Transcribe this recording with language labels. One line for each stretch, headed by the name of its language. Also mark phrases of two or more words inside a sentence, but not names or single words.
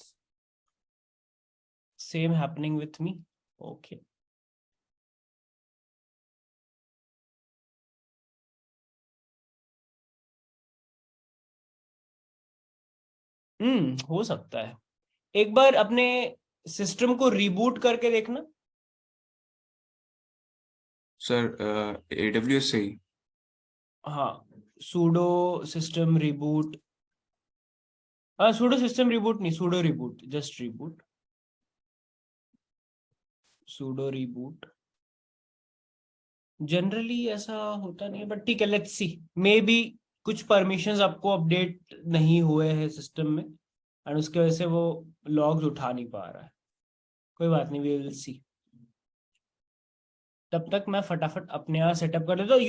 English: same happening with me. okay,
Hindi: हो सकता है। एक बार अपने सिस्टम को रिबूट करके देखना। सर AWS से ही। हाँ,
English: sudo system reboot, sudo system reboot नहीं, sudo reboot, just reboot, sudo reboot.
Hindi: जनरली ऐसा होता नहीं है, बट ठीक है,
English: let's see, may be
Hindi: कुछ परमिशंस आपको अपडेट नहीं हुए हैं सिस्टम में और उसके वजह से वो लॉग्स उठा नहीं पा रहा है. कोई बात नहीं,
English: we will see.
Hindi: तब तक मैं फटाफट अपने यहाँ सेटअप कर लेता हूँ.